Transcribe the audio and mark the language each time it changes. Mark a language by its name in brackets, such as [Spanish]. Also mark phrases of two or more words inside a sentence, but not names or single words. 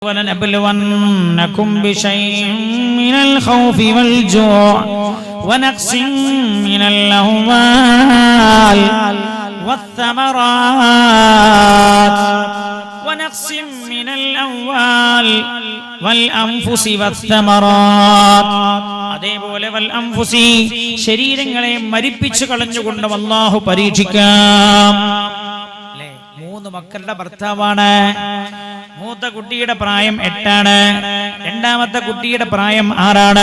[Arabic] وَلَنَبْلُوَنَّكُمْ بِشَيْءٍ مِّنَ الْخَوْفِ وَالْجُوعِ وَنَقْصٍ مِّنَ الْأَمْوَالِ وَالثَّمَرَاتِ وَنَقْصٍ مِّنَ الْأَمْوَالِ وَالْأَنفُسِ وَالثَّمَرَاتِ [Malayalam] അതേപോലെ വൽഅൻഫുസി ശരീരങ്ങളെ മരിപ്പിച്ചു കളഞ്ഞുകൊണ്ട് അല്ലാഹു പരീക്ഷിക്കാം. മൂന്ന് മക്കളുടെ ഭർത്താവാണ്. മൂത്ത കുട്ടിയുടെ പ്രായം 8 ആണ്. രണ്ടാമത്തെ കുട്ടിയുടെ പ്രായം 6 ആണ്.